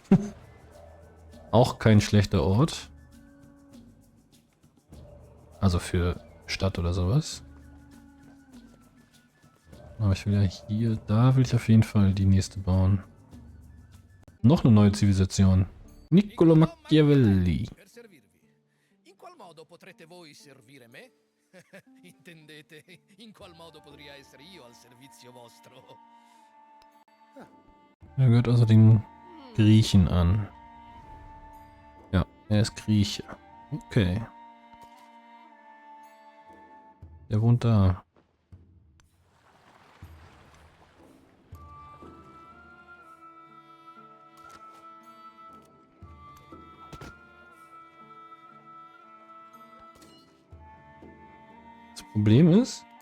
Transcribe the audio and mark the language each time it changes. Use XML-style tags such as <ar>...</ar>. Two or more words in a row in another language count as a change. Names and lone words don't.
<de>Auch kein schlechter Ort. Also für Stadt oder sowas. Aber ich will ja hier, da will ich auf jeden Fall die nächste bauen. Noch eine neue Zivilisation. Niccolo Machiavelli.</de> <it>In qual modo potrete voi servire me? Intendete, in qual modo potrei essere io al servizio vostro?</it> <de>Er gehört also den Griechen an. Ja, er ist Grieche. Okay. Der wohnt da. Das Problem ist...</de>